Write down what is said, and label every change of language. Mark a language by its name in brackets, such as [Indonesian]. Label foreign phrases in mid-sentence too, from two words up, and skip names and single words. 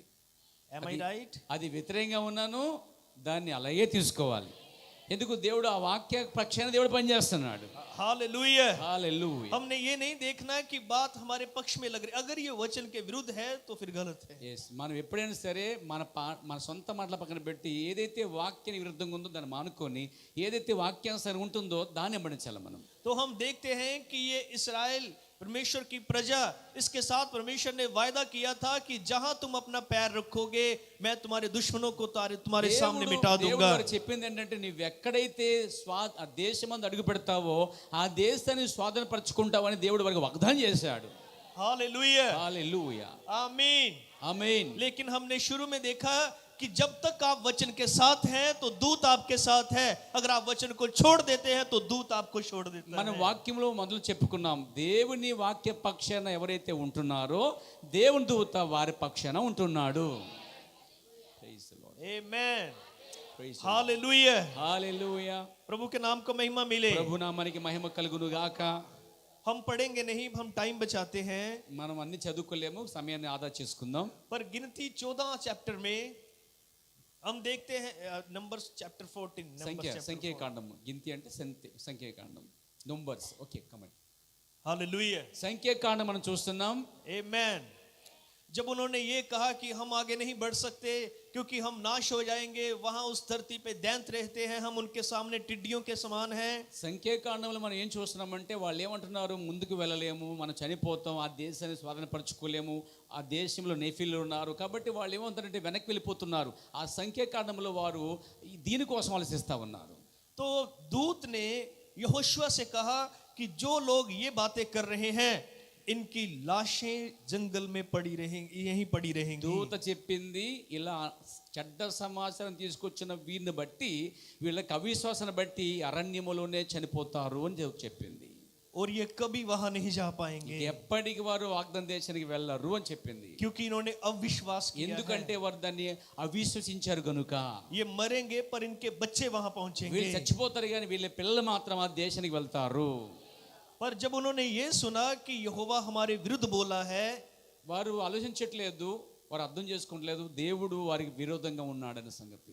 [English] Am I right? [Telugu] అది వ్యతిరేకంగా ఉన్నాను, దాన్ని అలాగే తీసుకోవాలి. ఎందుకు, దేవుడు ఆ వాక్య పక్షాన దేవుడు పనిచేస్తున్నాడు. [Hindi] हालेलुया। [Telugu] హల్లెలూయా. [Hindi] हमने ये नहीं देखना कि बात हमारे पक्ष में लग रही, अगर ये वचन के विरुद्ध है तो फिर गलत है। [Telugu] ఎస్, మనం ఎప్పుడైనా సరే మన సొంత మాటల పక్కన పెట్టి ఏదైతే వాక్యానికి విరుద్ధంగా ఉందో దాన్ని మానుకొని ఏదైతే వాక్యానుసారం ఉంటుందో దాన్ని వెంబడించాలి మనం. [Hindi] तो हम देखते हैं कि ये इस्राएल परमेश्वर की प्रजा, इसके साथ परमेश्वर ने वायदा किया था कि जहां तुम अपना पैर रखोगे मैं तुम्हारे दुश्मनों को तुम्हारे सामने मिटा दूंगा। [Telugu] దేవుడు చెప్పింది ఏంటంటే, నువ్వు ఎక్కడైతే ఆ దేశమందు అడుగు పెడతావో ఆ దేశాన్ని స్వాధీనపరచుకుంటావని దేవుడు వారికి వాగ్దానం చేశాడు. [Hindi] हालेलुया। [Telugu] హల్లెలూయా. [Hindi] आमीन। [Telugu] ఆమేన్. [Hindi] लेकिन हमने शुरू में देखा कि जब तक आप वचन के साथ हैं तो दूत आपके साथ है, अगर आप वचन को छोड़ देते हैं तो दूत आपको छोड़ देता [Telugu] మనం [Hindi] है। [Telugu] వాక్యంలో మొదలు చెప్పుకున్నాం, దేవుని వాక్య పక్షాన ఎవరైతే ఉంటున్నారో దేవుని దూత వారి పక్షాన ఉంటున్నాడు. [English] Praise the Lord. [Hindi] आमेन। [English] Praise the Lord. [Hindi] हालेलुया। [Telugu] హల్లెలూయా. [Hindi] प्रभु के नाम को महिमा मिले। [Telugu] ప్రభు నామానికి మహిమ కలుగును గాక. [Hindi] हम पढ़ेंगे नहीं, हम टाइम बचाते हैं, [Telugu] మనం అన్ని చదువుకోలేము, సమయాన్ని ఆదా చేసుకుందాం. [Hindi] पर गिनती 14 चैप्टर में हम देखते हैं [English] Numbers chapter 14 [Telugu] సంఖ్యాకాండము. గింతి అంటే సంఖ్యాకాండం, నంబర్స్. [English] okay, comment. [Hindi] हालेलुया। [Telugu] సంఖ్యాకాండం మనం చూస్తున్నాం. [Hindi] आमेन। जब उन्होंने ये कहा कि हम आगे नहीं बढ़ सकते क्योंकि हम नाश हो जाएंगे, वहां उस धरती पे दैंत रहते हैं, हम उनके सामने टिड्डियों के समान हैं। [Telugu] సంఖ్యాకాండంలో మనం ఏం చూస్తున్నామంటే వాళ్ళు ఏమంటున్నారు, ముందుకు వెళ్ళలేము, మనం చనిపోతాం, ఆ దేశాన్ని స్వాధీనపరచుకోలేము, ఆ దేశంలో నెఫీలు ఉన్నారు, కాబట్టి వాళ్ళు ఏమంటారంటే వెనక్కి వెళ్ళిపోతున్నారు. ఆ సంఖ్యాకాండంలో వారు దీనికోసం ఆలోచిస్తూ ఉన్నారు. [Hindi] तो दूत ने यहोशुआ से कहा कि जो लोग ये बातें कर रहे हैं इनकी लाशें जंगल में पड़ी रहेंगी, यहीं पड़ी रहेंगी। [Telugu] దూత చెప్పింది, ఇలా చెడ్డ సమాచారం తీసుకొచ్చిన వీరిని బట్టి, వీళ్ళకి అవిశ్వాసాన్ని బట్టి అరణ్యములోనే చనిపోతారు అని చెప్పింది. [Hindi] और ये कभी वहां नहीं जा पाएंगे [Telugu] ఎప్పటికి వారు వాగ్దాన దేశానికి వెళ్ళరు అని చెప్పింది. [Hindi] क्योंकि इन्होंने अविश्वास किया है। [Telugu] ఎందుకంటే వారు దాన్ని అవిశ్వసించారు గనుక. [Hindi] ये मरेंगे पर इनके बच्चे वहां पहुंचेंगे। [Telugu] వీళ్ళు చచ్చిపోతారు కానీ వీళ్ళ పిల్లలు మాత్రం ఆ దేశానికి వెళ్తారు. [Hindi] पर जब उन्होंने ये सुना कि यहोवा हमारे विरुद्ध बोला है, [Telugu] వారు ఆలోచించట్లేదు, వారు అర్థం చేసుకోవట్లేదు దేవుడు వారికి విరోధంగా ఉన్నాడనే సంగతి.